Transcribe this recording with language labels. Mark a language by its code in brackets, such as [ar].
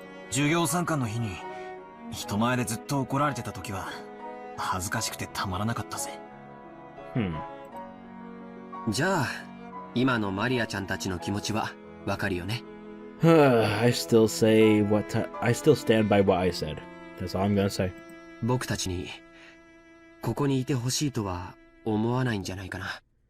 [ja] 授業参観の日に人前でずっと怒られてた時は恥ずかしくてたまらなかったぜ。じゃあ、今のマリアちゃんたちの気持ちはわかるよね。 [en] I still stand by what I said. That's all I'm gonna say. [ja] 僕たちにここにいてほしいとは思わないんじゃないかな。